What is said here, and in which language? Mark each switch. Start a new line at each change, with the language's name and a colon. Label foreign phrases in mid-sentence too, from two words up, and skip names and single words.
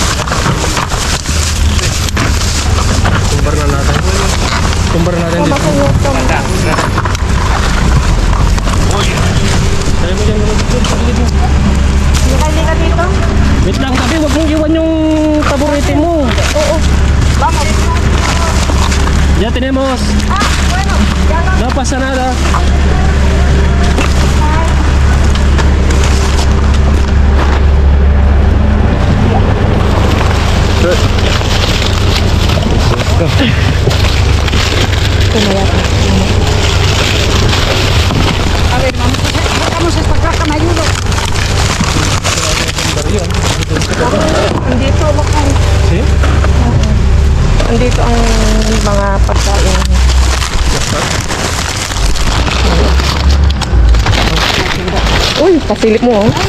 Filipino: Tumbar na natin. Tama dito. kayo, tama. Tayo mo dyan muna dito. Sa gilid mo. Lika dito. Wait lang, tabi. Huwag mong iwan yung paborito mo. Oo.
Spanish: Vamos. Ya tenemos. Bueno, ya no. No pasa nada.
Filipino: Tumaya ka.
Spanish: A ver, vamos esta caja, me ayudo.
Filipino: Andito, lakay.
Spanish: Si?
Filipino: Andito ang mga pagkain. Uy, pasilip mo, oh.